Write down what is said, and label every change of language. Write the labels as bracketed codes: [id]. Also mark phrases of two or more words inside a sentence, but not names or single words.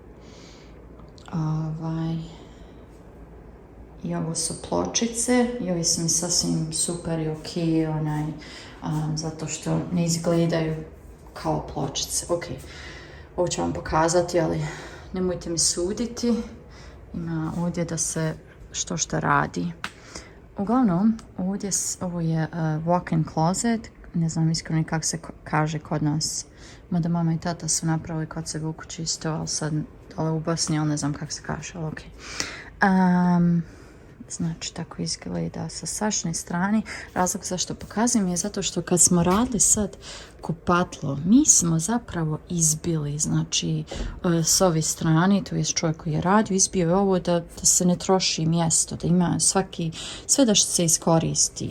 [bs] I ovo su pločice i ovi su mi sasvim super i ok, zato što ne izgledaju kao pločice. Ok, ovo ću vam pokazati, ali nemojte mi suditi. Ima ovdje da se što radi. Uglavnom, ovo je [en] walk-in closet. [bs] Ne znam iskreno kako se kaže kod nas. Mada mama i tata su napravili kod sebe u kući isto, ali sad u Bosni, ali ne znam kako se kaže, ali okej. Znači, tako izgleda sa Sašne strane. Razlog zašto pokazujem je zato što kad smo radili sad kupatlo, mi smo zapravo izbili, znači, s ove strane, to je čovjek koji je radio, izbio je ovo da se ne troši mjesto, da ima sve da se iskoristi.